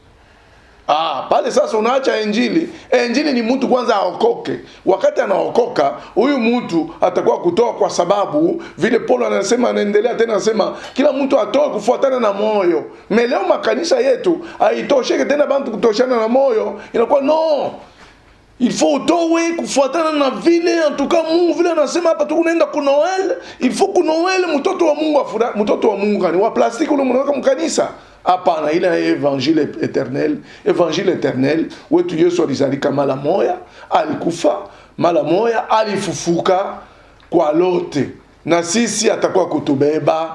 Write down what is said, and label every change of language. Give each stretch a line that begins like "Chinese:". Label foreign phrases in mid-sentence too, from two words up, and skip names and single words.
Swahili: Pale sasa unaacha injili. Injili ni mtu kwanza aokoke. Wakati anaokoka, huyu mtu atakuwa kutoa kwa sababu vile Paulo anasema, anaendelea tena anasema kila mtu atoe kufuatana na moyo. Leo makanisa yetu haitosheke tena bantu kutoshana na moyo. Inakuwa no.
French: Il faut
Swahili: utoe kufuatana na vile antuka Mungu vile anasema hapa tukunaenda ku Noel.
French: Il faut
Swahili: ku Noel mtoto wa Mungu afurahi. Mtoto wa Mungu ni wa plastiki ule mnaweka mkanisa. Hapana, ile
French: evangile eternel. Evangile eternel
Swahili: wetu Yesu alizalika mara moya, alikufa mara moya, alifufuka kwa lote, na sisi atakuwa kutubeba.